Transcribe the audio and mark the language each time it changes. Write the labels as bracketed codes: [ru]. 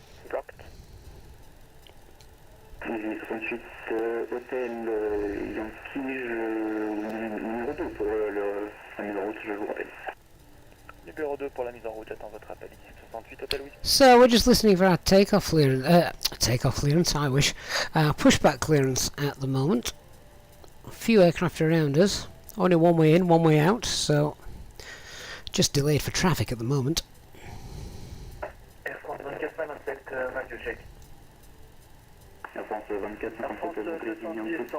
[en] Blocked. [fr] Easy 68 Hotel Yankee, numéro 2 pour la mise en route, je vous rappelle. Numéro 2 pour la mise en route, attends votre appel. [en] Easy 68 Hotel Whisky. So, we're just listening for our takeoff clearance, I wish. Pushback clearance at the moment. A few aircraft around us. Only one way in, one way out, so just delayed for traffic at the moment. Air France 24 7 radio check. [fr] Air France 24, 57, donc les lignes en